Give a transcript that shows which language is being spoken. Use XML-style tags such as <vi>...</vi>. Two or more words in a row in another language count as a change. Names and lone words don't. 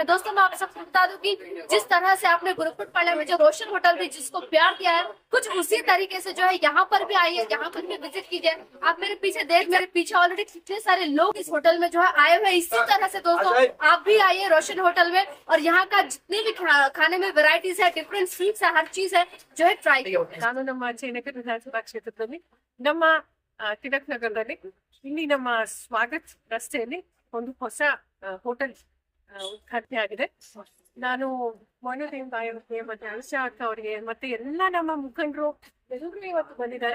<hi>दोस्तों, मैं आप सबको बता दूं कि जिस तरह से आपने गुरुकुल पाल्या में जो रोशन होटल थी जिसको प्यार दिया है, कुछ उसी तरीके से जो है यहाँ पर भी आइए, यहाँ पर भी विजिट कीजिए। आप मेरे पीछे ऑलरेडी कितने सारे लोग इस होटल में जो है आए हुए। इसी तरह से दोस्तों आप भी आइए रोशन होटल में और यहाँ का जितने भी खाने में वेराइटीज है,</hi> <en>different sweets</en> <hi>है, हर चीज है जो है ट्राई कीजिए।</hi> <kn>ನಾನು ನಮ್ಮ ಜಯನಗರ ವಿಧಾನಸಭಾ ಕ್ಷೇತ್ರದಲ್ಲಿ ನಮ್ಮ ತಿಲಕ್ ನಗರದಲ್ಲಿ ಇಲ್ಲಿ ನಮ್ಮ ಸ್ವಾಗತ್ ರಸ್ತೆಯಲ್ಲಿ ಒಂದು ಹೊಸ ಹೋಟೆಲ್ ಉದ್ಘಾಟನೆ ಆಗಿದೆ. ನಾನು ಮೊಯ್ನುದ್ದೀನ್ ಬಾಯ್ ಅವರಿಗೆ ಮತ್ತೆ ಅನುಷಾ ಅಕ್ಕ ಅವರಿಗೆ ಮತ್ತೆ ಎಲ್ಲ ನಮ್ಮ ಮುಖಂಡರು ಎಲ್ಲರೂ ಇವತ್ತು ಬಂದಿದ್ದಾರೆ.</kn>